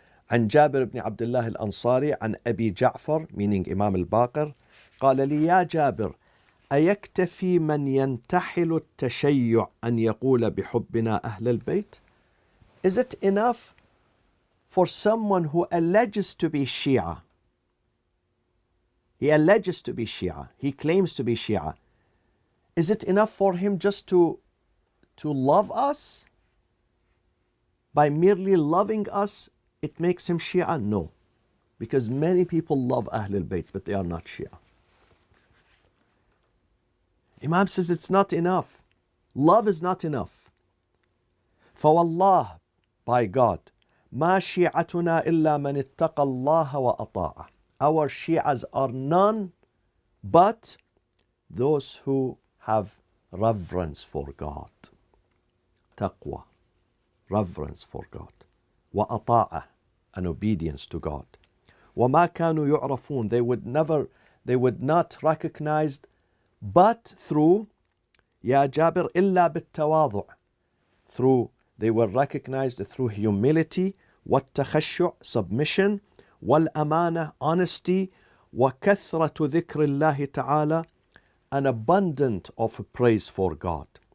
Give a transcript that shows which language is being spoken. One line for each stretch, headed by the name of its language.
Arabic: عن جابر بن عبد الله الأنصاري عن أبي جعفر,
English: meaning Imam al-Baqir,
Arabic: قال لي يا جابر أيكتفي من ينتحل التشيع أن يقول بحبنا أهل البيت?
English: Is it enough for someone who alleges to be Shia? He alleges to be Shia. He claims to be Shia. Is it enough for him just to love us? By merely loving us, it makes him Shia? No. Because many people love Ahlul Bayt, but they are not Shia. Imam says it's not enough. Love is not enough.
Arabic: فوالله,
English: by God,
Arabic: ما شيعتنا إلا من اتقى الله وأطاعه.
English: Our Shi'as are none but those who have reverence for God. Taqwa, reverence for God. وأطاعه, and obedience to God.
Arabic: وما كانوا يعرفون,
English: they would not recognize but through
Arabic: يا جابر إلا بالتواضع,
English: through, they were recognized through humility, والتخشع, submission, والأمانة, honesty,
Arabic: وكثرة ذكر الله تعالى,
English: an abundant of praise for God.